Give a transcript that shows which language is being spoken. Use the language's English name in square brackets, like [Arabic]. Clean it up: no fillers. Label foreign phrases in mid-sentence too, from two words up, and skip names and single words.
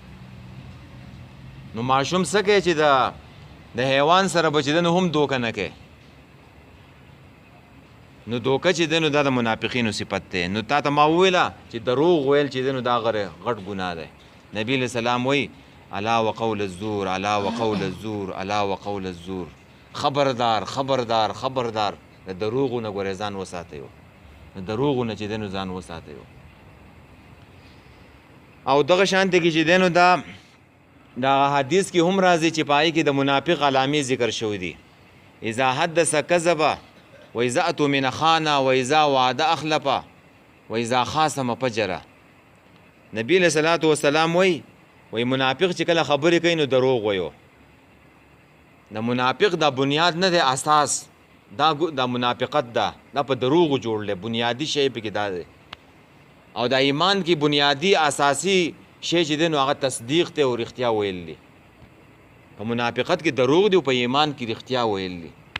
[Pashto] نو ماشوم څه کوي چې د حیوان سره به چې دینو هم دوکه نه کوي. نو دوکه چې دینو دا د منافقینو صفت دی. نو تا ته ما وویله چې دروغ ویل چې دینو دا غټ ګناه دی. [Arabic] نبی علیہ السلام وایي الا وقول الزور، الا وقول الزور، الا وقول الزور. [Pashto] خبردار خبردار خبردار، د دروغو نه ګورې ځان وساتئ، د دروغو نه چې دینو ځان وساتئ. او دغه شانتې کې چې دینو دا حدیث کې هم راځي چې پای کې د منافق علامې ذکر شوی دي. [Arabic] اذا حدث کذب و اذا اؤتمن خان و اذا وعد اخلف و اذا خاصم فجر. نبی علیہ الصلوۃ والسلام [Pashto] وایي وایي منافق چې کله خبرې کوي نو دروغ وایو د منافق دا بنیاد نه دی اساس دا منافقت ده دا په دروغو جوړ دی بنیادي شی پکې دا دی او دا ایمان کې بنیادی اساسی شی چې دی نو هغه تصدیق دی او رښتیا ویل دي په منافقت کې دروغ دی او په ایمان کې رښتیا ویل دي